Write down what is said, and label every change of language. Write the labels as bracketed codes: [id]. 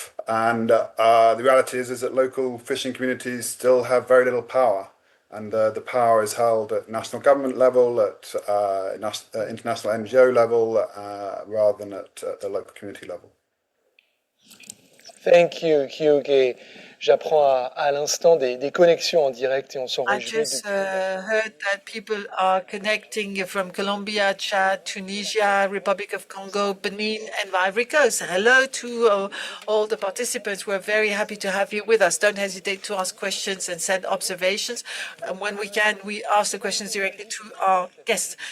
[en] And the reality is that local fishing communities still have very little power. And the power is held at national government level, at international NGO level, rather than at the local community level. Thank you, Hyuge. [fr] J'apprends à l'instant des connexions en direct et on s'en [en] I [fr] réjouit. [en] just heard that people are connecting from Colombia, Chad, Tunisia, Republic of Congo, Benin, and Ivory Coast. Hello to all the participants. We're very happy to have you with us. Don't hesitate to ask questions and send observations. And when we can, we ask the questions directly to our guests.